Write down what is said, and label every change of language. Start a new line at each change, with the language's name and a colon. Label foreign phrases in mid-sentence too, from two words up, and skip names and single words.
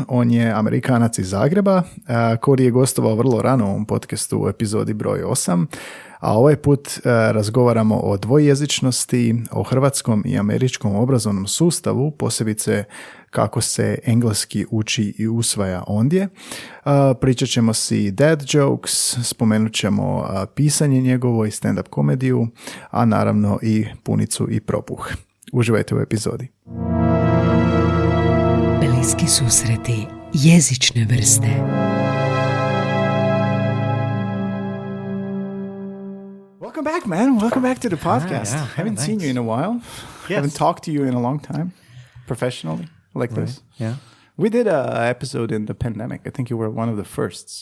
Croatian: On je Amerikanac iz Zagreba. Cody je gostovao vrlo rano u ovom podcastu u epizodi broj 8, a ovaj put razgovaramo o dvojezičnosti, o hrvatskom i američkom obrazovnom sustavu, posebice kako se engleski uči i usvaja ondje. Pričat ćemo si
English: dad jokes,
Croatian: spomenut ćemo pisanje njegovo i stand-up komediju, a naravno i punicu i propuh. Uživajte u epizodi. Bliski susreti jezične vrste.
English: Welcome back, man. Welcome back to the podcast. Haven't seen you in a while. Yes. Haven't talked to you in a long time, professionally, like this. Yeah. We did an episode in the pandemic. I think you were one of the firsts.